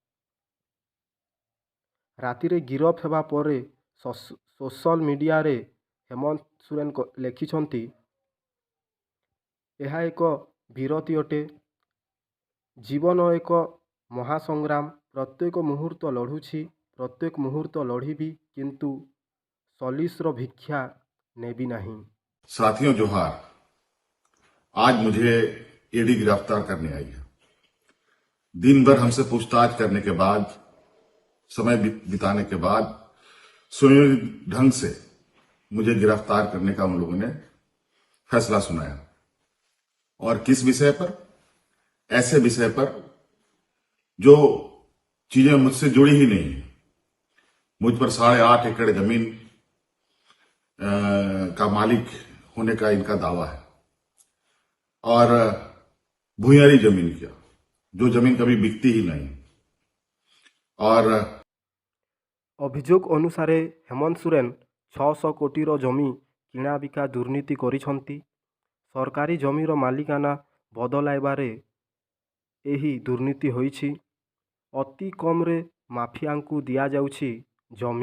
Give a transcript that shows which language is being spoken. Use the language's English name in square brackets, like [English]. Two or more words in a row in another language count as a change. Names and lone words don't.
[Odia] ରାତିରେ ଗିରଫ ହେବା ପରେ ସୋଶାଲ ମିଡ଼ିଆରେ ହେମନ୍ତ ସୋରେନ ଲେଖିଛନ୍ତି, ଏହା ଏକ ବିରତି ଅଟେ। ଜୀବନ ଏକ ମହାସଂଗ୍ରାମ। ପ୍ରତ୍ୟେକ ମୁହୂର୍ତ୍ତ ଲଢ଼ୁଛି, ପ୍ରତ୍ୟେକ ମୁହୂର୍ତ୍ତ ଲଢ଼ିବି, କିନ୍ତୁ ସଲିସର ଭିକ୍ଷା ନେବି ନାହିଁ। [Hindi] साथियों जोहार। आज मुझे ईडी गिरफ्तार करने आई है। दिन भर हमसे पूछताछ करने के बाद, समय बिताने के बाद सुनियोजित ढंग से मुझे गिरफ्तार करने का उन लोगों ने फैसला सुनाया। और किस विषय पर? ऐसे विषय पर जो चीजें मुझसे जुड़ी ही नहीं है। मुझ पर 8.5 एकड़ जमीन का मालिक होने का इनका दावा है और भूयारी जमीन किया, जो जमीन कभी बिकती ही नहीं। और [Odia] ଅଭିଯୋଗ ଅନୁସାରେ ହେମନ୍ତ ସୋରେନ 600 କୋଟିର ଜମି କିଣାବିକା ଦୁର୍ନୀତି କରିଛନ୍ତି। ସରକାରୀ ଜମିର ମାଲିକାନା ବଦଳାଇବାରେ ଏହି ଦୁର୍ନୀତି ହୋଇଛି। ଅତି କମରେ ମାଫିଆଙ୍କୁ ଦିଆଯାଉଛି ଜମି।